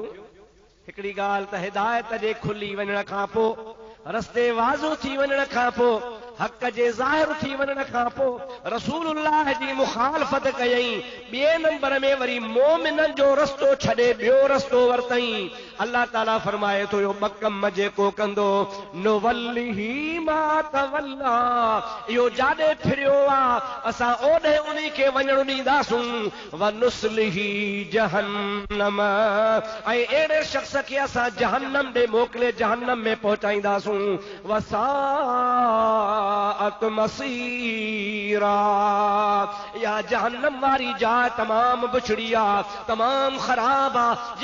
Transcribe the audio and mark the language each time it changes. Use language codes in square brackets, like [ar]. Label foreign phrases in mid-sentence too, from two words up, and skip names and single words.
[sd] हिकिड़ी ॻाल्हि त हिदायत जे खुली वञण खां पोइ, रस्ते वाज़ो थी वञण खां पोइ, हक़ जे ज़ाहिर थी वञण खां पोइ रसूलुल्लाह जी मुखालफ़त कयई। ॿिए नंबर में वरी मोमिननि जो रस्तो छॾे ॿियो रस्तो वरितई। अल्लाह ताला फरमाए थो इहो ॿ कम जेको कंदो [ar] نوله ما تولى, [sd] इहो जाॾे फिरियो आहे असां ओॾे उन खे वञण ॾींदासूं, [ar] ونصله جهنم, [sd] ऐं अहिड़े शख़्स खे असां जहन्नम ॾे मोकिले जहन्नम में पहुचाईंदासूं, [ar] وساءت مصيرا, [sd] या जहन्नम वारी जाइ तमाम बुछड़ी आहे, तमाम ख़राब आहे।